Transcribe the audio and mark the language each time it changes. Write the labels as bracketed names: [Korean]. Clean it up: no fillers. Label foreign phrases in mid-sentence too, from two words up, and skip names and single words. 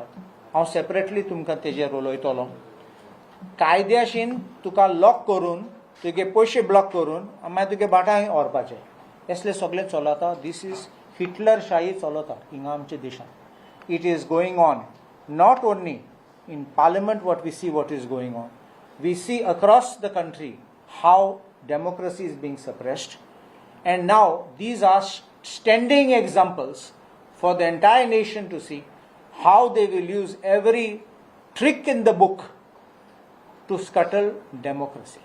[Konkani] हांव सेपरेटली तुमकां तेजेर उलयतलो. कायद्याशीन तुका लॉक करून तुगे पयशे ब्लॉक करून मागीर तुगे बाटांय व्हरपाचें असलें सगळें चलता. [English] This is [Konkani] हिटलरशाही चलता हिंगा आमच्या देशांत. [English] It is going on not only in parliament what we see what is going on. We see across the country how democracy is being suppressed, and now these are standing examples for the entire nation to see how they will use every trick in the book to scuttle democracy.